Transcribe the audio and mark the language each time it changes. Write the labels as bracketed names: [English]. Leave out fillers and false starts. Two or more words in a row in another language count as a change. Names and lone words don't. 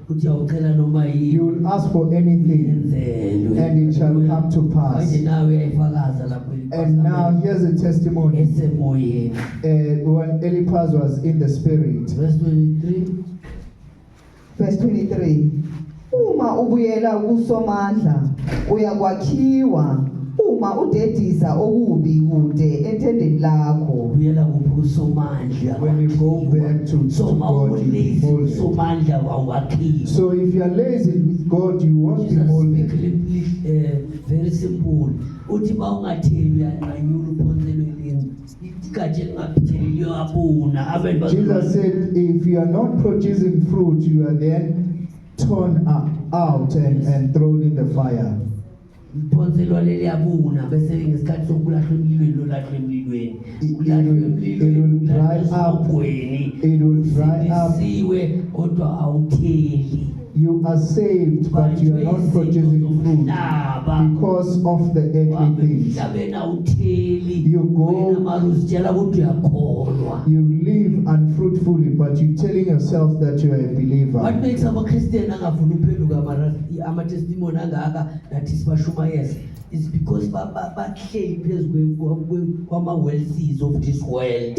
[English] You will ask for anything and it shall come to pass. And now here's a testimony. When Eliphaz was in the spirit. Verse 23. Verse 23. [Zulu] Uma ubuyela kusomandla uyakwakhiwa. Uma udedisa okubi kude entendeni lakho. Ubuyela kusomandla. [English] When you go back to God, you mold it. So if you are lazy with God, you won't be molded. Very simple. [Zulu] Uthi bawungatheli uyanqanyula uphonselwe leni. Igatshe lingaphitheli liyabuna. [English] Jesus said, if you are not producing fruit, you are then torn out and thrown in the fire. [Zulu] Uphonselwa leliyabuna bese ngesikhathi sokulahla emlilweni lolahla emlilweni. [English] It will dry up. It will dry up. [Zulu] Siwe kodwa awutheli. [English] You are saved, but you are not producing fruit because of the earthly things. You live unfruitfully, but you're telling yourself that you are a believer. What makes a Christian ama testimony that is bashuma is because wealthies of this world.